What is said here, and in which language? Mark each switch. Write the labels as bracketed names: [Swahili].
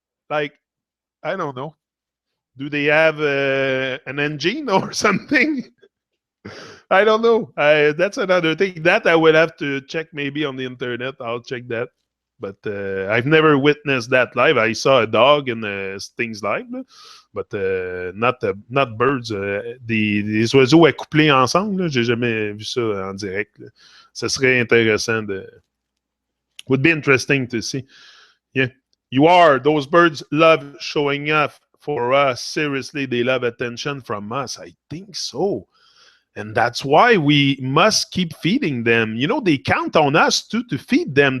[English] Like, I don't know. Do they have an engine or something? I don't know. That's another thing that I would have to check maybe on the internet. I'll check that. But I've never witnessed that live. I saw a dog and things live, but not birds. [French] Des oiseaux accouplés ensemble, j'ai jamais vu ça en direct. Là. Ça serait intéressant de. [English] Would be interesting to see. Yeah, you are. Those birds love showing up for us. Seriously, they love attention from us. I think so. And that's why we must keep feeding them. You know, they count on us too to feed them.